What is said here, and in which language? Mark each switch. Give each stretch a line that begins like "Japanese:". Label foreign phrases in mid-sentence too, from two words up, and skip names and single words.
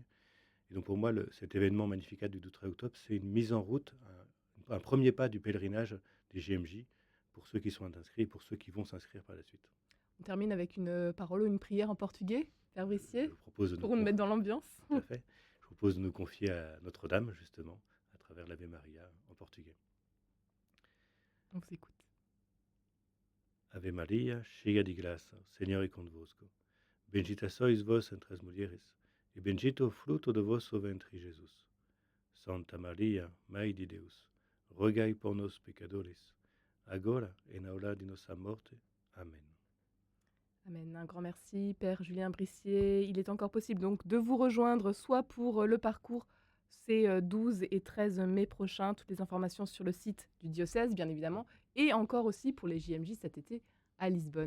French: Et donc, pour moi, cet événement Magnificat du 12-13 octobre, c'est une mise en route, un premier pas du pèlerinage des JMJ pour ceux qui sont inscrits et pour ceux qui vont s'inscrire par la suite. On termine avec une parole ou une prière en portugais, Père Brissier, Je propose pour nous mettre dans l'ambiance. Tout à fait. Je propose de nous confier à Notre-Dame, justement, à travers l'Ave Maria en portugais. On vous écoute.
Portuguese: Ave Maria, cheia de graça, o Senhor é convosco. Bendita sois vós entre as mulheres, e bendito o fruto do vosso ventre, Jesus. Santa Maria, Mãe de Deus, rogai por nós pecadores, agora e na hora de nossa morte. Amen. Amen.
French: Un grand merci, Père Julien Brissier. Il est encore possible donc de vous rejoindre, soit pour le parcours ces 12 et 13 mai prochains, toutes les informations sur le site du diocèse, bien évidemment, et encore aussi pour les JMJ cet été à Lisbonne.